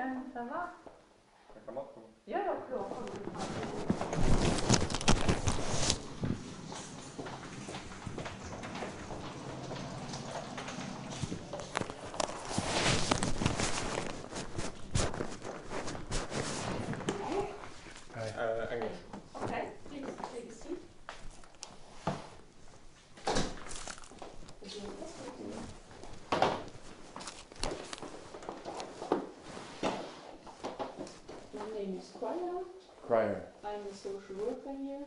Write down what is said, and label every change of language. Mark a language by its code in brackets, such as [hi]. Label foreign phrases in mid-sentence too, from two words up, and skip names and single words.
[fr] ça va? [sv] Jag kan komma. Ja, jag pratar. Engelsk. [en] Okay, please take a seat. My name is TRIER. Crier. I'm a social worker here.